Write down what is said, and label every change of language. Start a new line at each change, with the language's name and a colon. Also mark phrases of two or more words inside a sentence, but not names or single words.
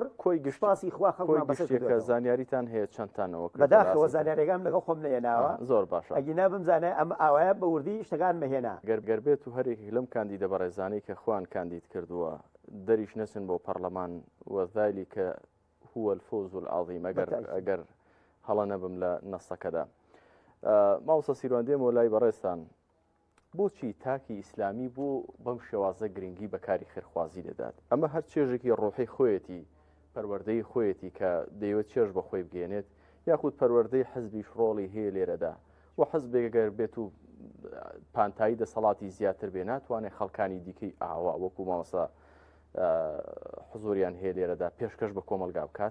Central Kurdish: کۆی گشتپاسی خوا خەڵکمان بەسەر زانیاریتان هەیە چەندتانەوە بەداخەوە زانیاریەکەم لەگەڵ خۆم نەهێناوە زۆر باشە ئەگینا بمزانێ ئەم ئاوایە بە وردی شتەکان مەهێنا گەربێت و هەرێکی لەم کاندیدە بەڕێزانەی کە خوان کاندید کردووە دەریش نەچن بۆ پەرلەمان
Arabic: وەذالی کە هو الفوز العظیم
Central Kurdish: ئەگەر هەڵە نەبم لە نەسەکەدا ماوسە سیروان و لای بەڕێستان بۆچی تاکی ئیسلامی بۆ بەم شێوازە گرنگی بەکاری خێرخوازی دەدات ئەمە هەر چێژێکی ڕۆحی خۆیەتی پەروەردەی خۆیەتی کە دەیەوێت چێژ بە خۆی بگەێنێت یاخود پەروەردەی حزبی شڕۆڵی هەیە لێرەدا و حزبێکگەر بێت و پانتایی دەسەڵاتی زیاتر بێ ناتوانێت خەڵکانی دیکەی ئاوا وەکو مامەسا حزوریان هەیە لێرەدا پێشکەش بە کۆمەلگا بکات